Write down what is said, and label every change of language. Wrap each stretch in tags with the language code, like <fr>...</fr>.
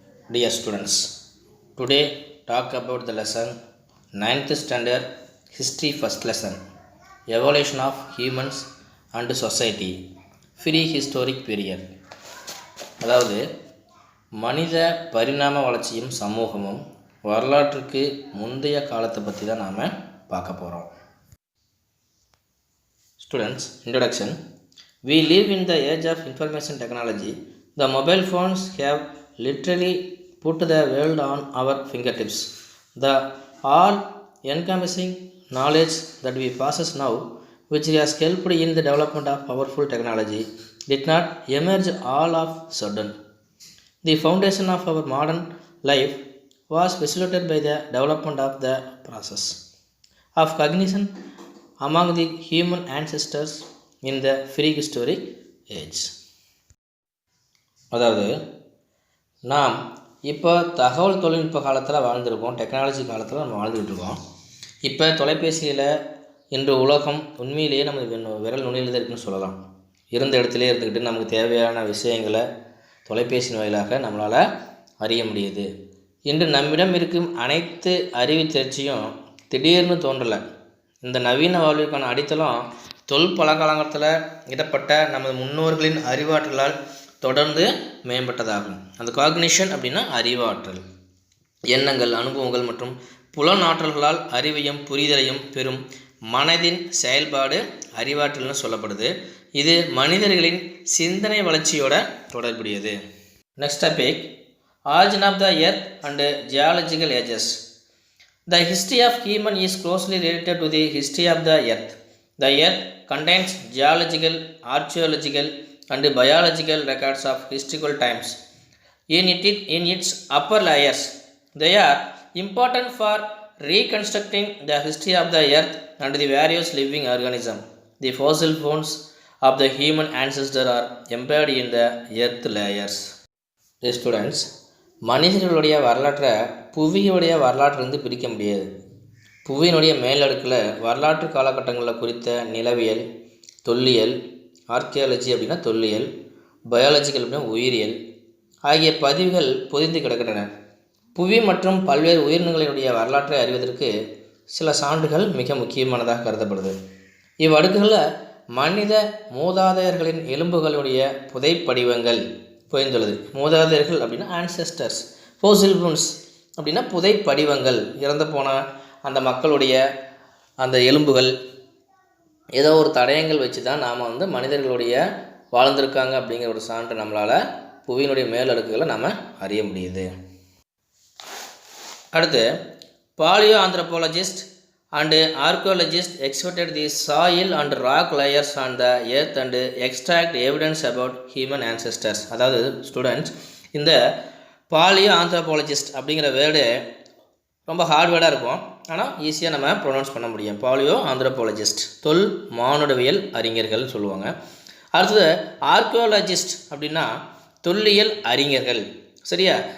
<en>Dear students, today talk about the lesson 9th standard history first lesson evolution of humans and society free historic period.</en> <ta>அதாவது மனித பரிணாம வளர்ச்சியும் சமூகமும் வரலாற்றுக்கு முந்தைய காலத்தை பற்றி தான் நாம் பார்க்க போகிறோம்.</ta> <en>Students, introduction. We live in the age of information technology. The mobile phones have literally put the world on our fingertips. The all-encompassing knowledge that we possess now, which has helped in the development of powerful technology, did not emerge all of a sudden. The foundation of our modern life was facilitated by the development of the process of cognition among the human ancestors in the prehistoric age.</en> <ta>அதாவது நாம் இப்போ தகவல் தொழில்நுட்ப காலத்தில் வாழ்ந்துருக்கோம், technology காலத்தில் நம்ம வாழ்ந்துக்கிட்டு இருக்கோம். இப்போ தொலைபேசியில் இன்று உலகம் உண்மையிலேயே நம்ம விரல் நுனியில் தான் இருக்குன்னு சொல்லலாம். இருந்த இடத்துலேயே இருந்துக்கிட்டு நமக்கு தேவையான விஷயங்களை தொலைபேசியின் வாயிலாக நம்மளால் அறிய முடியுது. இன்று நம்மிடம் இருக்கும் அனைத்து அறிவு தேர்ச்சியும் திடீர்னு தோன்றலை. இந்த நவீன வாழ்விற்கான அடித்தளம் பழங்காலத்தில் இடப்பட்ட நமது முன்னோர்களின் அறிவாற்றலால் தொடர்ந்து மேம்பட்டதாகும். அந்த காக்னிஷன் அப்படின்னா அறிவாற்றல், எண்ணங்கள், அனுபவங்கள் மற்றும் புலனாற்றல்களால் அறிவையும் புரிதலையும் பெறும் மனதின் செயல்பாடு அறிவாற்றல்னு சொல்லப்படுது. இது மனிதர்களின் சிந்தனை வளர்ச்சியோட தொடர்புடையது.</ta> <en>Next topic, origin of the earth and geological ages. The history of human is closely related to the history of the earth. The earth contains geological, archaeological and biological records of historical times. In its upper layers, they are important for reconstructing the history of the earth and the various living organisms. The fossil bones of the human ancestors are embedded in the earth layers. Dear students,</en> <ta>மனிதர்களுடைய வரலாற்றை புவியுடைய வரலாற்றிலிருந்து பிரிக்க முடியாது. புவியினுடைய மேலடுக்கில் வரலாற்று காலகட்டங்களில் குறித்த நிலவியல், தொல்லியல், archaeology அப்படின்னா தொல்லியல், பயாலஜிக்கல் அப்படின்னா உயிரியல் ஆகிய பதிவுகள் பொதிந்து கிடக்கின்றன. புவி மற்றும் பல்வேறு உயிரினங்களினுடைய வரலாற்றை அறிவதற்கு சில சான்றுகள் மிக முக்கியமானதாக கருதப்படுது. இவ்வடுக்குகளில் மனித மூதாதையர்களின் எலும்புகளுடைய புதைப்படிவங்கள் புதைந்துள்ளது. மூதாதையர்கள் அப்படின்னா ஆன்செஸ்டர்ஸ், ஃபோசில் போன்ஸ் அப்படின்னா புதைப்படிவங்கள், இறந்து போன அந்த மக்களுடைய அந்த எலும்புகள், ஏதோ ஒரு தடயங்கள் வச்சு தான் நாம் மனிதர்களுடைய வாழ்ந்திருக்காங்க அப்படிங்கிற ஒரு சான்று நம்மளால் புவியினுடைய மேலடுக்குகளை நாம் அறிய முடியுது.</ta> <en>அடுத்து, paleoanthropologist and archaeologists exploited the soil and rock layers on the earth and extract evidence about human ancestors.</en> <ta>அதாவது ஸ்டூடெண்ட்ஸ், இந்த பாலியோ ஆந்த்ரோபாலஜிஸ்ட் அப்படிங்கிற வேர்டு ரொம்ப ஹார்ட் வேர்டாக இருக்கும், ஆனால் ஈஸியாக நம்ம ப்ரொனவுன்ஸ் பண்ண முடியும். பாலியோ ஆந்த்ரோபாலஜிஸ்ட் தொல் மானுடவியல் அறிஞர்கள் சொல்லுவாங்க. அடுத்தது ஆர்கியோலஜிஸ்ட் அப்படின்னா தொல்லியல் அறிஞர்கள். சரியா?</ta>